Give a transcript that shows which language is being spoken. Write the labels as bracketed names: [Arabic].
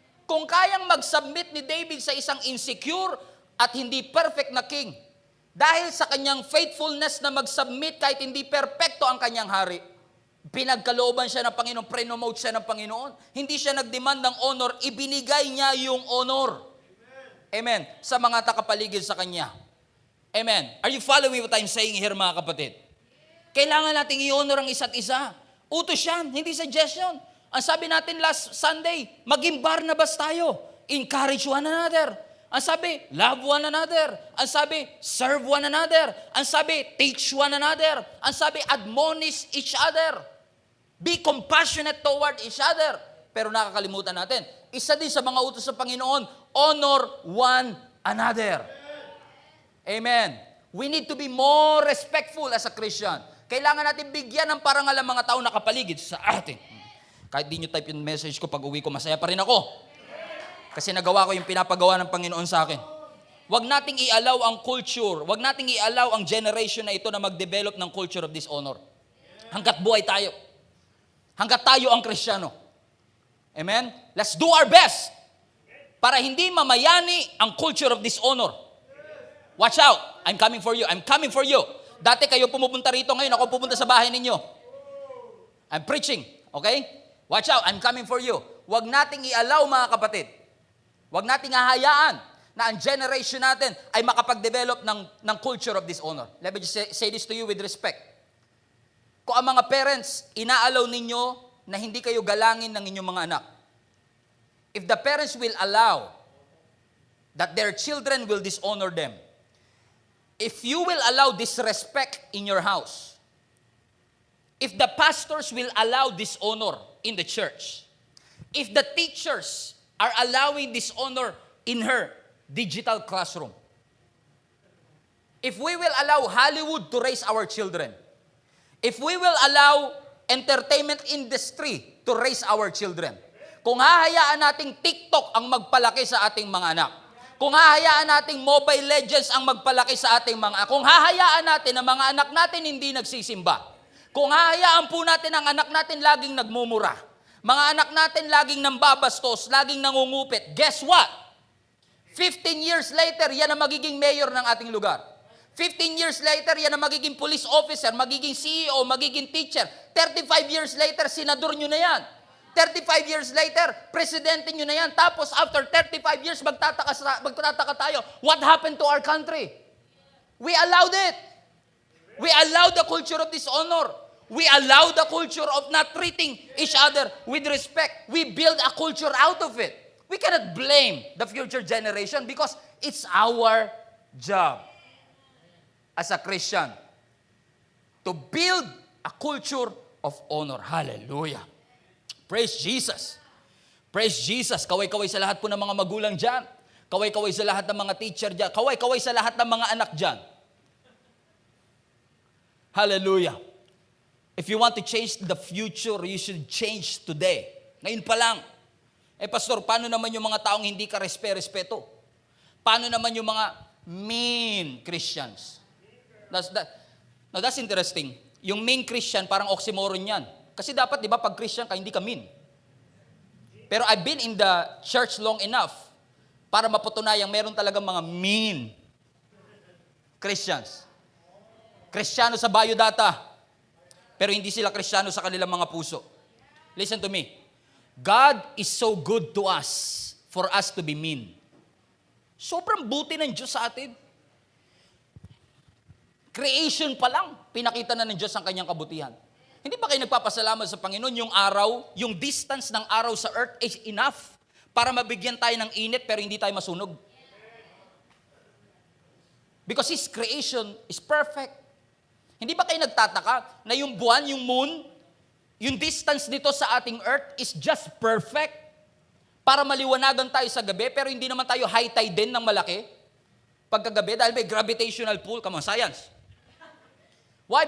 [Filipino] Kung kayang mag-submit ni David sa isang insecure at hindi perfect na king, dahil sa kanyang faithfulness na mag-submit kahit hindi perfecto ang kanyang hari, pinagkalooban siya ng Panginoon, prenomote siya ng Panginoon. Hindi siya nag-demand ng honor, ibinigay niya yung honor. Amen. Sa mga takapaligid sa kanya. Amen. [English] Are you following what I'm saying here, [Filipino] mga kapatid? Kailangan nating i-honor ang isa't isa. Utos yan, hindi suggestion. Ang sabi natin last Sunday, maging Barnabas tayo. [English] Encourage one another. [Filipino] Ang sabi, [English] love one another. [Filipino] Ang sabi, [English] serve one another. Ang sabi, teach one another. [Filipino] Ang sabi, [English] admonish each other. Be compassionate toward each other. [Filipino] Pero nakakalimutan natin, isa din sa mga utos ng Panginoon, [English] honor one another. Amen. We need to be more respectful as a Christian. [Filipino] Kailangan natin bigyan ng parangal ang mga tao nakapaligid sa atin. Kahit di nyo type yung message ko, pag uwi ko, masaya pa rin ako. Kasi nagawa ko yung pinapagawa ng Panginoon sa akin. Huwag nating i-allow ang culture, huwag nating i-allow ang generation na ito na mag-develop ng culture of dishonor. Hanggat buhay tayo. Hanggat tayo ang Kristiyano. [English] Amen? Let's do our best [Filipino] para hindi mamayani ang [English] culture of dishonor. Watch out. I'm coming for you. I'm coming for you. [Filipino] Dati kayo pumupunta rito, ngayon ako pupunta sa bahay ninyo. [English] I'm preaching. Okay? Watch out. I'm coming for you. [Filipino] Huwag nating i-allow, mga kapatid. Huwag nating hahayaan na ang generation natin ay makapag-develop ng culture of dishonor. [English] Let me just say this to you with respect. [Filipino] Kung ang mga parents, inaalaw ninyo na hindi kayo galangin ng inyong mga anak. [English] If the parents will allow that their children will dishonor them, if you will allow disrespect in your house, if the pastors will allow dishonor in the church, if the teachers are allowing dishonor in her digital classroom, if we will allow Hollywood to raise our children, if we will allow entertainment industry to raise our children. [Filipino] Kung hahayaan nating TikTok ang magpalaki sa ating mga anak, kung hahayaan nating Mobile Legends ang magpalaki sa ating mga anak, kung hahayaan natin na mga anak natin hindi nagsisimba, kung hahayaan po natin ang anak natin laging nagmumura, mga anak natin laging nambabastos, laging nangungupit, [English] guess what? 15 years later, [Filipino] yan ang magiging mayor ng ating lugar. [English] 15 years later, [Filipino] yan ang magiging police officer, magiging CEO, magiging teacher. [English] 35 years later, [Filipino] senador nyo na yan. 35 years later, presidente nyo na yan. Tapos [English] after 35 years, [Filipino] magtataka tayo, [English] what happened to our country? We allowed it. We allowed the culture of dishonor. We allowed the culture of not treating each other with respect. We build a culture out of it. We cannot blame the future generation because it's our job as a Christian to build a culture of honor. Hallelujah. Praise Jesus. Praise Jesus. [Filipino] Kaway-kaway sa lahat po ng mga magulang dyan. Kaway-kaway sa lahat ng mga teacher dyan. Kaway-kaway sa lahat ng mga anak dyan. Hallelujah. [English] If you want to change the future, you should change today. [Filipino] Ngayon pa lang. Pastor, paano naman yung mga taong hindi ka respeto? Paano naman yung mga [English] mean Christians? That's interesting. [Filipino] Yung mean Christian, parang oxymoron yan. Kasi dapat, di ba, pag Christian ka, hindi ka mean. [English] Pero I've been in the church long enough [Filipino] para mapatunayang meron talagang mga [English] mean Christians. [Filipino] Kristiyano sa biodata, pero hindi sila Kristiyano sa kanilang mga puso. [English] Listen to me. God is so good to us for us to be mean. [Filipino] Sobrang buti ng Diyos sa atin. Creation pa lang, pinakita na ng Diyos ang kanyang kabutihan. Hindi ba kayo nagpapasalamat sa Panginoon yung araw, yung distance ng araw sa earth is enough para mabigyan tayo ng init pero hindi tayo masunog? [English] Because His creation is perfect. [Filipino] Hindi ba kayo nagtataka na yung buwan, yung moon, yung distance nito sa ating earth is just perfect para maliwanagan tayo sa gabi pero hindi naman tayo high tide din ng malaki pagkagabi dahil may gravitational pull. [English] Come on, science. Why?